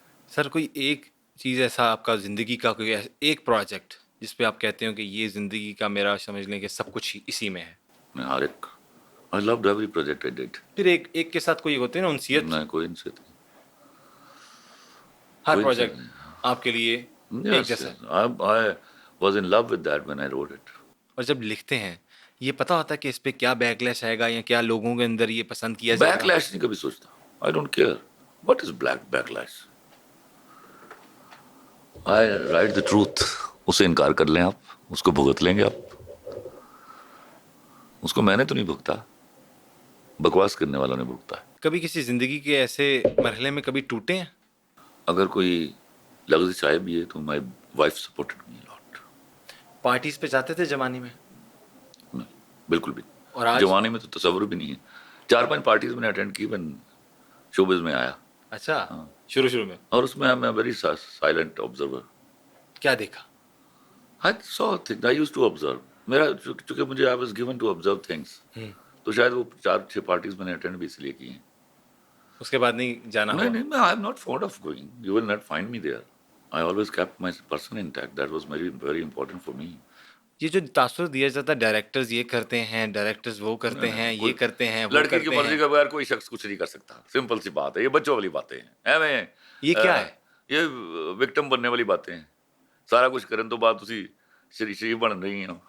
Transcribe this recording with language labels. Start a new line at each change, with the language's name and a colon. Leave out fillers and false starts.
Urdu: سر کوئی ایک چیز ایسا آپ کا زندگی کا کوئی ایک پروجیکٹ جس پہ آپ کہتے ہو کہ یہ زندگی کا میرا سمجھ لیں کہ سب کچھ اسی میں ہے؟ میں ہر ایک,
English: I loved every project I did.
Urdu: پھر ایک کے ساتھ کوئی ہوتے ہیں نا انسیت. میں کوئی ان سے ہر پروجیکٹ آپ کے لیے ایک جیسا ہے.
English: I was in love with that when I wrote it.
Urdu: اور جب لکھتے ہیں یہ پتا ہوتا ہے کہ اس پہ کیا بیک لیش آئے گا یا کیا لوگوں کے اندر یہ پسند کیا جائے بیک گا؟ لیش نہیں کبھی سوچتا.
English: I don't care. What is backlash? I write the truth.
Urdu: اسے انکار کر لیں آپ, اس کو بھگت لیں گے آپ. اس کو میں نے تو نہیں بھگتا, بکواس کرنے والوں نے بھگتا ہے. کبھی کسی زندگی کے ایسے مرحلے میں کبھی ٹوٹے ہیں؟ اگر کوئی لفظ چاہے بھی ہے تو
English: My wife supported me lot.
Urdu: Parties پہ جاتے تھے زمانے میں؟ بالکل بھی. اور آج جوانے میں تو تصور بھی نہیں ہے. 4-5 پارٹیز میں نے اٹینڈ کی when شوبز میں آیا. اچھا شروع میں. اور اس میں میں
English: Very silent observer.
Urdu: کیا دیکھا؟
English: I saw things. I used to observe.
Urdu: میرا چونکہ مجھے
English: I was given to observe things.
Urdu: تو شاید وہ 4-6 پارٹیز میں نے اٹینڈ بھی اس لیے کی ہیں. اس کے بعد نہیں جانا ہوا؟ نہیں,
English: I am not fond of going. You will not find me there. I always kept my person intact. That was very, very important for me.
Urdu: یہ جو تاثر دیا جاتا ہے ڈائریکٹرز یہ کرتے ہیں, ڈائریکٹرز وہ کرتے ہیں, یہ کرتے ہیں, وہ لڑکی کی کرتے مرضی ہیں. کے بغیر کوئی شخص کچھ نہیں کر سکتا. سمپل سی بات ہے, یہ بچوں والی باتیں ہیں. یہ کیا ہے؟ یہ وکٹم بننے والی باتیں ہیں. سارا کچھ کرن تو بات اسی شریف بن رہی ہیں.